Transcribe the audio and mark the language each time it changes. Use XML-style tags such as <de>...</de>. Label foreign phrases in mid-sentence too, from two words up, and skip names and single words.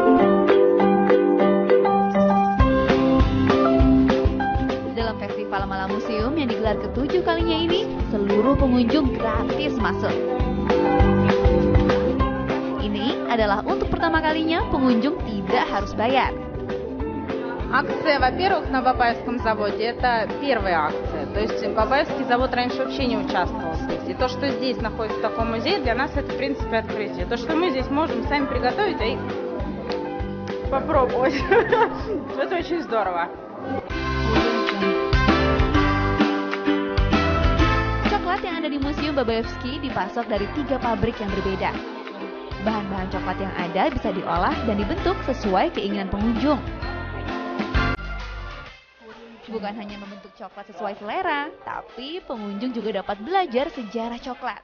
<id>Festival Malam Museum yang digelar ke-7 kalinya ini, seluruh pengunjung gratis masuk. Ini adalah untuk pertama kalinya pengunjung tidak harus bayar.</id> <ru>Акция, во-первых, на Бабаевском заводе, это первая акция. То есть Бабаевский завод раньше вообще не участвовал здесь. И то, что здесь находится в таком музее, для нас это, в принципе, открытие. То, что мы здесь можем сами приготовить и попробовать. Это очень здорово.</ru> <id>Coklat yang ada di Museum Babaevsky dipasok dari 3 pabrik yang berbeda. Bahan-bahan coklat yang ada bisa diolah dan dibentuk sesuai keinginan pengunjung. Bukan hanya membentuk coklat sesuai selera, tapi pengunjung juga dapat belajar sejarah coklat.</id>